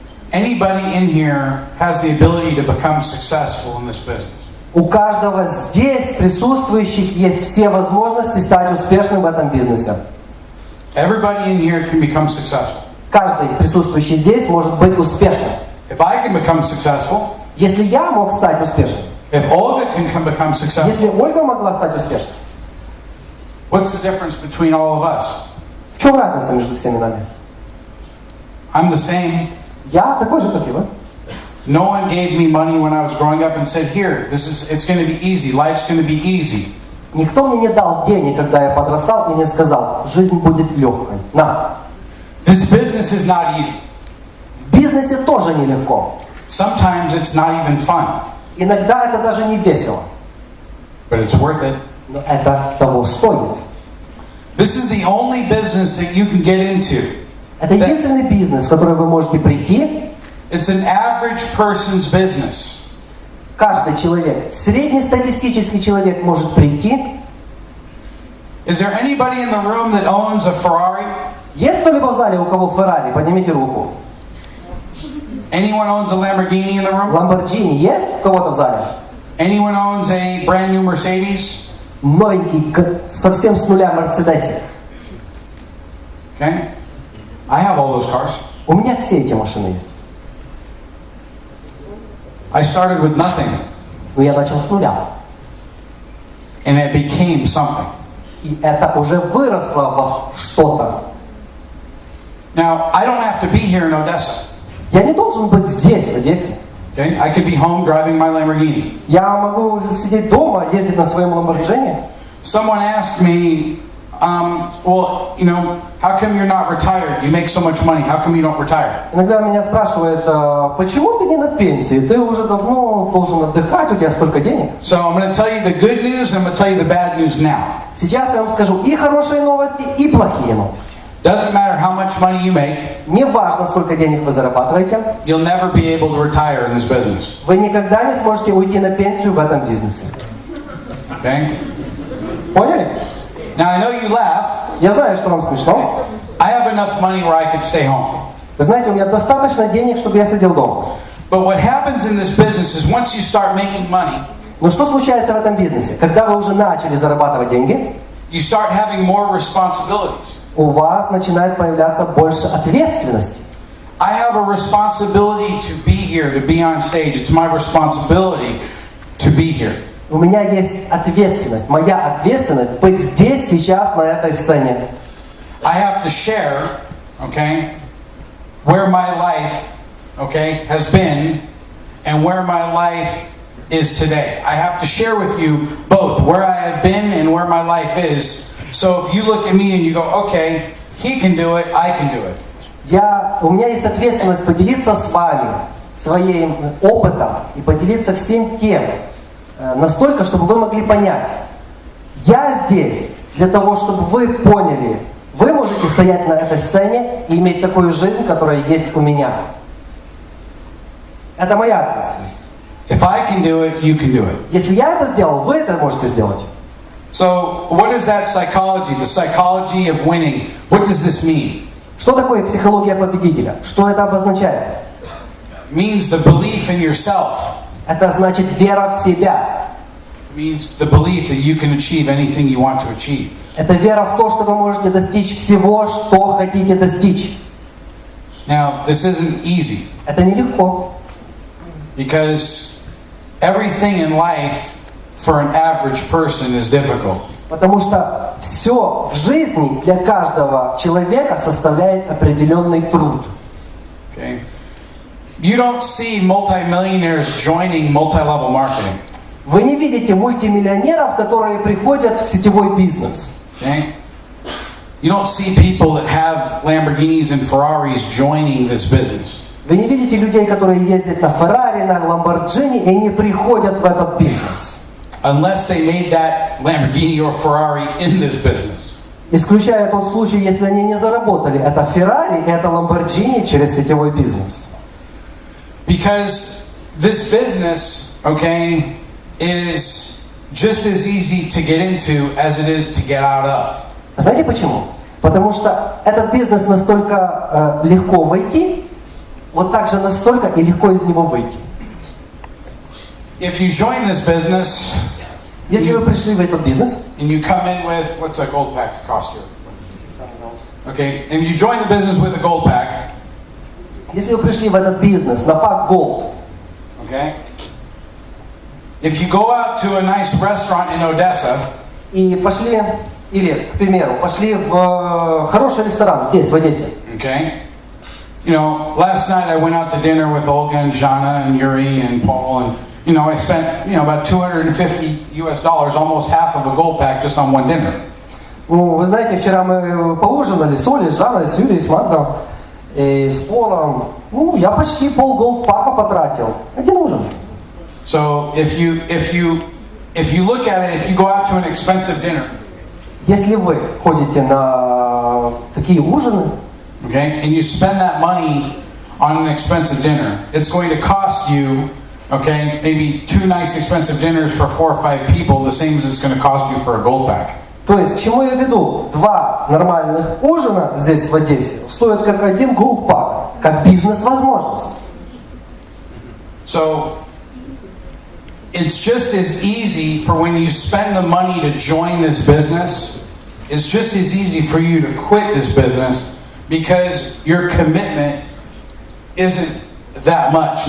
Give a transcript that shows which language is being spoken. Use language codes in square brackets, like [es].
[en] Anybody in here has the ability to become successful in this business. [ru] У каждого здесь присутствующих есть все возможности стать успешным в этом бизнесе. [en] Everybody in here can become successful. [ru] Каждый присутствующий здесь может быть успешным. [en] If I can become successful, [ru] Если я мог стать успешным, [en] if Olga can become successful, [ru] если Ольга могла стать успешной, [en] what's the difference between all of us? [ru] в чем разница между всеми нами? [en] I'm the same. [ru] Я такой же, как и вы. [en] No one gave me money when I was growing up and said, "Here, it's going to be easy. Life's going to be easy." [ru] Никто мне не дал денег, когда я подрастал, и не сказал, жизнь будет легкой. На. [en] This business is not easy. [ru] В бизнесе тоже нелегко. [en] Sometimes it's not even fun, [ru] Иногда это даже не весело. [en] but it's worth it. [ru] Но это того стоит. [en] This is the only business that you can get into. [ru] Это единственный бизнес, в который вы можете прийти. [en] It's an average person's business. [ru] Каждый человек, среднестатистический человек может прийти. [en] Is there anybody in the room that owns a Ferrari? [ru] Есть кто-либо в зале, у кого Феррари? Поднимите руку. [en] Anyone owns a Lamborghini in the room? [ru] Ламборджини есть у кого-то в зале? [en] Anyone owns a brand new Mercedes? [ru] Новенький, совсем с нуля Мерседесик. [en] Okay. I have all those cars. [ru] У меня все эти машины есть. [en] I started with nothing, [ru] Но я начал с нуля. [en] and it became something. [ru] И это уже выросло во что-то. [en] Now, I don't have to be here in Odessa. [ru] Я не должен быть здесь, в Одессе. [en] Okay? I could be home driving my Lamborghini. [ru] Я могу сидеть дома, ездить на своем Ламборджини. [en] Someone asked me well, you know, how come you're not retired? You make so much money. How come you don't retire? [ru] Иногда меня спрашивают, почему ты не на пенсии? Ты уже давно должен отдыхать, у тебя столько денег. [en] So I'm going to tell you the good news and I'm going to tell you the bad news now. [ru] Сейчас я вам скажу и хорошие новости, и плохие новости. [en] Doesn't matter how much money you make. [ru] Не важно, сколько денег вы зарабатываете. [en] You'll never be able to retire in this business. [ru] Вы никогда не сможете уйти на пенсию в этом бизнесе. [en] Okay? [ru] Поняли? [en] Now I know you laugh. [ru] Я знаю, что вам смешно. [en] I have enough money where I could stay home. [ru] Вы знаете, у меня достаточно денег, чтобы я сидел дома. [en] But what happens in this business is once you start making money, [ru] Но что случается в этом бизнесе? Когда вы уже начали зарабатывать деньги, [en] you start having more responsibilities. [ru] у вас начинает появляться больше ответственности. [en] I have a responsibility to be here, to be on stage. It's my responsibility to be here. [ru] У меня есть ответственность. Моя ответственность быть здесь, сейчас, на этой сцене. [en] I have to share, okay, where my life, okay, has been and where my life is today. I have to share with you both where I have been and where my life is. So if you look at me and you go, okay, he can do it, I can do it. [ru] У меня есть ответственность поделиться с вами своим опытом и поделиться всем тем, настолько, чтобы вы могли понять. Я здесь для того, чтобы вы поняли, вы можете стоять на этой сцене и иметь такую жизнь, которая есть у меня. Это моя ответственность. [en] If I can do it, you can do it. [ru] Если я это сделал, вы это можете сделать. [en] So, what is that psychology? The psychology of winning. What does this mean? [ru] Что такое психология победителя? Что это обозначает? [en] It means the belief in yourself. [ru] Это значит вера в себя. [en] It means the belief that you can achieve anything you want to achieve. [ru] Это вера в то, что вы можете достичь всего, что хотите достичь. [en] Now, this isn't easy. [ru] Это нелегко. [en] Because everything in life for an average person is difficult. [ru] Потому что все в жизни для каждого человека составляет определенный труд. [en] Okay? You don't see multimillionaires joining multi-level marketing. [ru] Вы не видите мультимиллионеров, которые приходят в сетевой бизнес. [en] Okay? You don't see people that have Lamborghinis and Ferraris joining this business. [ru] Вы не видите людей, которые ездят на Феррари, на Ламборджини, и не приходят в этот бизнес. [en] Unless they made that Lamborghini or Ferrari in this business. [ru] Исключая тот случай, если они не заработали это Феррари и это Ламборджини через сетевой бизнес. [en] Because this business, okay, is just as easy to get into as it is to get out of. [ru] Знаете почему? Потому что этот бизнес настолько легко войти, вот так же настолько и легко из него выйти. [en] If you join this business, [ru] если вы пришли в этот бизнес, [en] and you come in with, what's a gold pack cost here? Okay, and you join the business with a gold pack. [ru] Если вы пришли в этот бизнес на пак Gold, [en] okay, if you go out to a nice restaurant in Odessa, [ru] и пошли, или, к примеру, пошли в хороший ресторан здесь, в Одессе. [en] Okay, you know, last night I went out to dinner with Olga and Jana and Yuri and Paul, and you know, I spent, you know, about $250, almost half of a gold pack just on one dinner. [ru] Ну, вы знаете, вчера мы поужинали с Олей, с Жанной, с Юрией, с Магдом, и с Полом. Ну, я почти пол голд-пака потратил. Один ужин. [en] So, if you look at it, if you go out to an expensive dinner, [ru] если вы ходите на такие ужины, [en] okay, and you spend that money on an expensive dinner, it's going to cost you, okay, maybe 2 nice expensive dinners for 4 or 5 people, the same as it's going to cost you for a gold pack. [ru] То есть, к чему я веду? 2 нормальных ужина здесь в Одессе стоят как один голд-пак, как бизнес-возможность. [en] So, it's just as easy for when you spend the money to join this business, it's just as easy for you to quit this business because your commitment isn't that much.